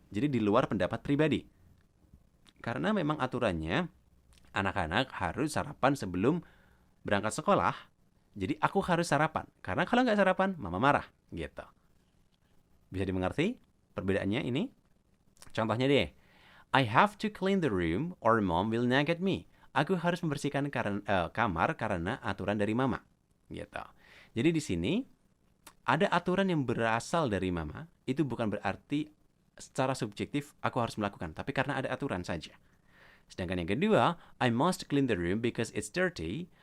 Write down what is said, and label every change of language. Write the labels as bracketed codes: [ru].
[id] Jadi di luar pendapat pribadi. Karena memang aturannya, anak-anak harus sarapan sebelum berangkat sekolah, jadi aku harus sarapan. Karena kalau nggak sarapan, mama marah. Gitu. Bisa dimengerti perbedaannya ini? Contohnya deh. [en] I have to clean the room or mom will nag at me. [id] Aku harus membersihkan kamar karena aturan dari mama. Gitu. Jadi di sini, ada aturan yang berasal dari mama, itu bukan berarti secara subjektif aku harus melakukan, tapi karena ada aturan saja. Sedangkan yang kedua, [en] I must clean the room because it's dirty.